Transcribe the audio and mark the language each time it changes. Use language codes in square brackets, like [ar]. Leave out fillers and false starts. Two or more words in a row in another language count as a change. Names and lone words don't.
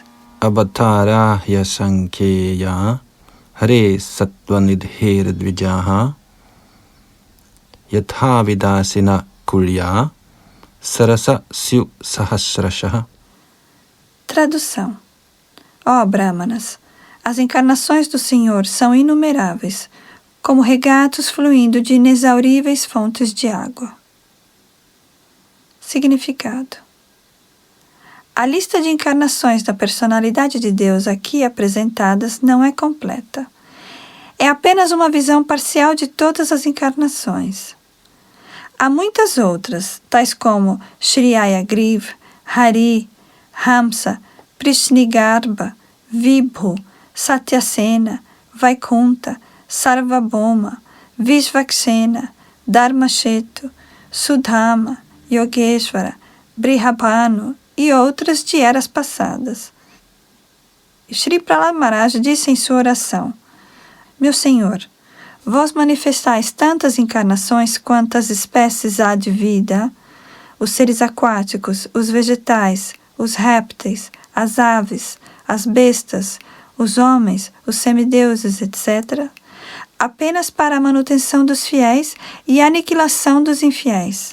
[sa] अवताराह्य सङ्ख्येया हरेः सत्त्वनिधेर् द्विजाः यथा विदासिनः कुल्याः सरसः स्युः सहस्रशः. [pt] Tradução. Ó Brahmanas, as encarnações do Senhor são inumeráveis, como regatos fluindo de inexauríveis fontes de água. Significado. A lista de encarnações da personalidade de Deus aqui apresentadas não é completa. É apenas uma visão parcial de todas as encarnações. Há muitas outras, tais como Shri Hayagriva, Hari, Hamsa, Prishnigarbha, Vibhu, Satyasena, Vaikunta, Sarvabhauma, Vishvaksena, Dharmashetu, Sudhama, Yogeshvara, Brihabhanu e outras de eras passadas. Shri Prahlad Maharaj disse em sua oração: Meu Senhor, vós manifestais tantas encarnações quantas espécies há de vida, os seres aquáticos, os vegetais, os répteis, as aves, as bestas, os homens, os semideuses, etc., apenas para a manutenção dos fiéis e a aniquilação dos infiéis.